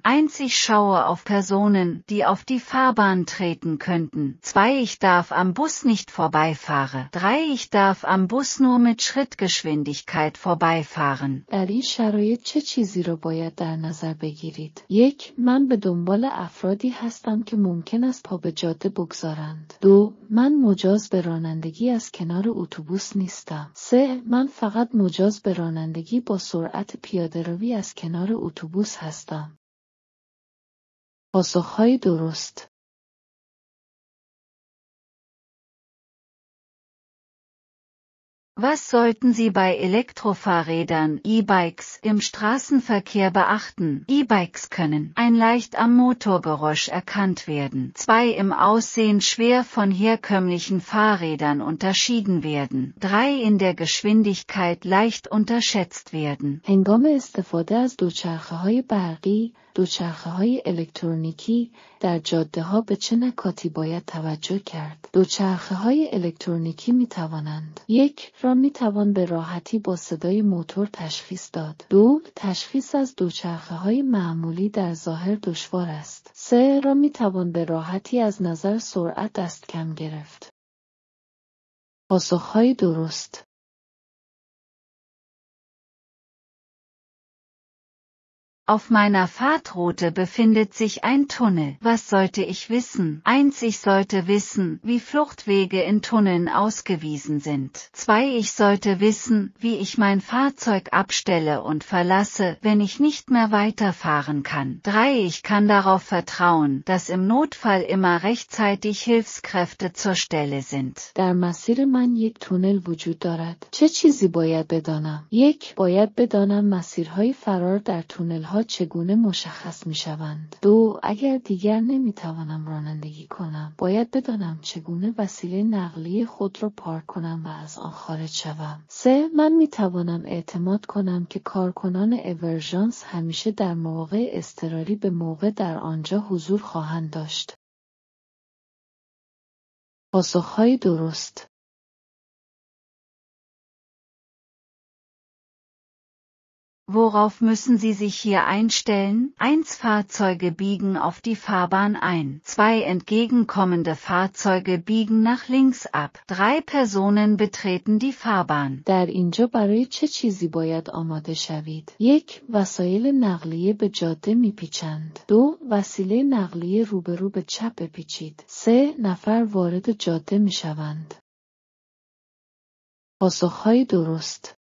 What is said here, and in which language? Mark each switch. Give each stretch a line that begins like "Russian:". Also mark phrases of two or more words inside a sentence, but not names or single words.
German: 1. Ich schaue auf Personen, die auf die Fahrbahn treten könnten. 2. Ich darf am Bus nicht vorbeifahren. 3. Ich darf am Bus nur mit Schrittgeschwindigkeit vorbeifahren.
Persian: در این شرایط چه چیزی را باید در نظر بگیرید؟ 1. من به دنبال افرادی هستم که ممکن است پا به جاده بگذارند. 2. من مجاز به رانندگی از کنار اتوبوس نیستم. 3. من فقط مجاز به رانندگی با سرعت پیاده‌روی از کنار اتوبوس هستم. پاسخهای درست.
German: Was sollten Sie bei Elektrofahrrädern, E-Bikes, im Straßenverkehr beachten? E-Bikes können ein leicht am Motorgeräusch erkannt werden. 2. Im Aussehen schwer von herkömmlichen Fahrrädern unterschieden werden. 3. In der Geschwindigkeit leicht unterschätzt werden.
Persian: هنگام استفاده از دوچرخه‌های برقی، دوچرخه‌های الکترونیکی در جاده‌ها به چه نکاتی باید توجه کرد؟ دوچرخه‌های الکترونیکی می‌توانند: 1. را می‌توان به راحتی با صدای موتور تشخیص داد. 2. تشخیص از دوچرخه‌های معمولی در ظاهر دشوار است. 3. را می‌توان به راحتی از نظر سرعت دستکم گرفت. پاسخهای درست.
German: Auf meiner Fahrtroute befindet sich ein Tunnel. Was sollte ich wissen? 1. Ich sollte wissen, wie Fluchtwege in Tunneln ausgewiesen sind. 2. Ich sollte wissen, wie ich mein Fahrzeug abstelle und verlasse, wenn ich nicht mehr weiterfahren kann. 3. Ich kann darauf vertrauen, dass im Notfall immer rechtzeitig Hilfskräfte zur Stelle sind.
Persian: در مسیر من یک تونل وجود دارد. چه چیزی باید بدانم؟ 1. باید بدانم مسیرهای فرار در تونل‌ها چگونه مشخص می‌شوند. 2. اگر دیگر نمی‌توانم رانندگی کنم، باید بدانم چگونه وسیله نقلیه خود را پارک کنم و از آن خارج شوم. 3. من می‌توانم اعتماد کنم که کارکنان اورژانس همیشه در مواقع اضطراری به موقع در آنجا حضور خواهند داشت. پاسخهای درست.
German: Worauf müssen Sie sich hier einstellen? 1. Fahrzeuge biegen auf die Fahrbahn ein. 2. Entgegenkommende Fahrzeuge biegen nach links ab. 3. Personen betreten die Fahrbahn.
Persian: در اینجا برای چه چیزی باید آماده شوید؟ 1. وسایل نقلیه به جاده میپیچند. 2. وسیله نقلیه روبرو به چپ بپیچید. 3. نفر وارد جاده میشوند. پاسخهای درست.